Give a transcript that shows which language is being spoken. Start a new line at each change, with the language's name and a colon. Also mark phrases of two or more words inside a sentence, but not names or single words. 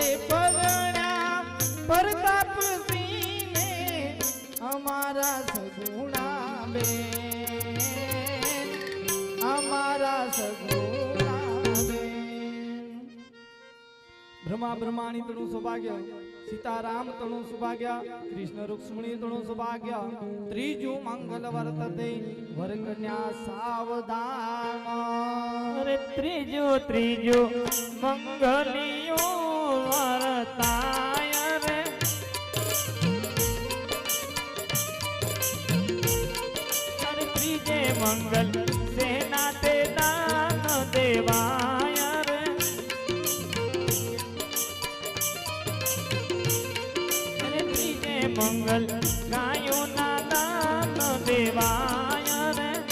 Gujarati: પરણ્યા પ્રતાપ સિંહ હમારા સગુણા બેન હમારા સગુણા બેન. બ્રહ્મા બ્રહ્માણી તણું સૌભાગ્ય સીતારામ તણું સૌભાગ્ય કૃષ્ણ રુક્ષ્મણી તણું સૌભાગ્ય ત્રીજું મંગળ વર્તતે વર કન્યા સાવધાન. અરે ત્રીજું ત્રીજું મંગળિયો વરતાય રે અરે ત્રીજે મંગળ સેના તે દાન દેવાય રે અરે ત્રીજે મંગળ ગાયો ના દાન દેવાય રે